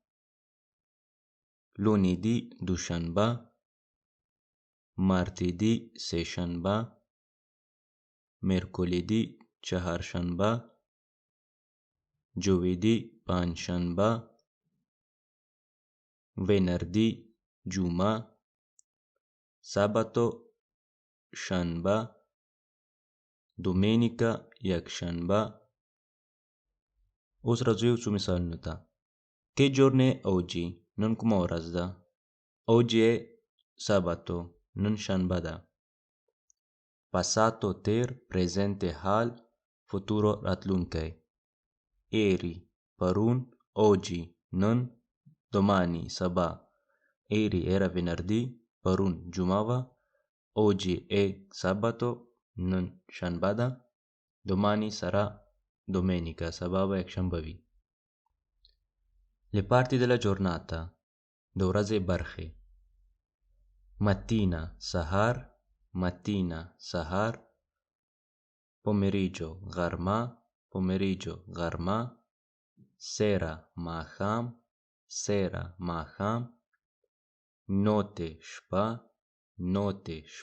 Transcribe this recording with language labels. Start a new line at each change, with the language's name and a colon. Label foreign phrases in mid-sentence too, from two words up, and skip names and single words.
Italian: lunedì, دوشنبه; martedì, سهشنبه; mercoledì, چهارشنبه; giovedì, پنجشنبه; venerdì, جمعه; sabato, شنبه; domenica,
Pashto: یکشنبه. اوس راځو یو څو مثالونو ته.
Italian: Che giorno è oggi?
Pashto: نن کومه ورځ ده؟
Italian: Oggi è sabato.
Pashto: نن شنبه ده.
Italian: Passato تیر، presente حال، futuro راتلونکی. Ieri پرون، oggi نن، domani سبا. Ieri era venerdì،
Pashto: پرون جمعه وه.
Italian: Oggi è sabato،
Pashto: نن شنبه ده.
Italian: Domani sarà domenica،
Pashto: سبا به یکشنبه وي.
Italian: Le parti della giornata.
Pashto: د ورځې برخې: mattina سهار، mattina سهار; pomeriggio غرمه، pomeriggio غرمه; sera ماښام، sera ماښام; notte شپه، notte شپه.